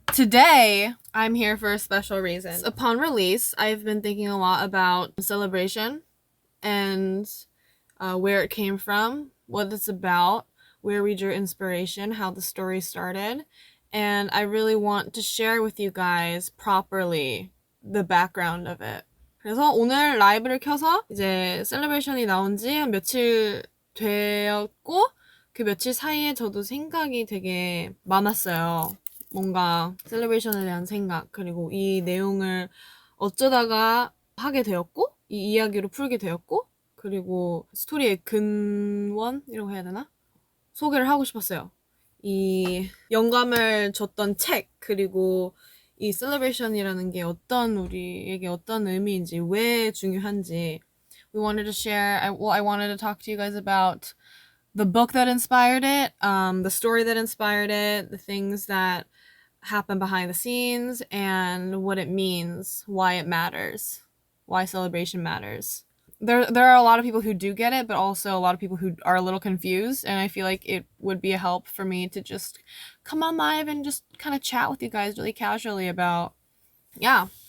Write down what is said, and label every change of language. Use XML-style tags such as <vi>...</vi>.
<en>today, I'm here for a special reason. Upon release, I've been thinking a lot about celebration and where it came from, what it's about, where we drew inspiration, how the story started, and I really want to share with you guys properly the background of it.</en> <ko>그래서 오늘 라이브를 켜서 이제 셀러브레이션이 나온 지 한 며칠 되었고 그 며칠 사이에 저도 생각이 되게 많았어요. 뭔가 셀러브레이션에 대한 생각, 그리고 이 내용을 어쩌다가 하게 되었고 이 이야기로 풀게 되었고 그리고 스토리의 근원이라고 해야 되나? 소개를 하고 싶었어요. 이 영감을 줬던 책, 그리고 이 셀러브레이션이라는 게 우리에게 어떤 의미인지, 왜 중요한지.</ko> <en>We wanted to share, I wanted to talk to you guys about the book that inspired it, the story that inspired it, the things that happen behind the scenes, and what it means, why it matters, why celebration matters. There are a lot of people who do get it, but also a lot of people who are a little confused, and I feel like it would be a help for me to just come on live and just kind of chat with you guys really casually about, yeah.</en>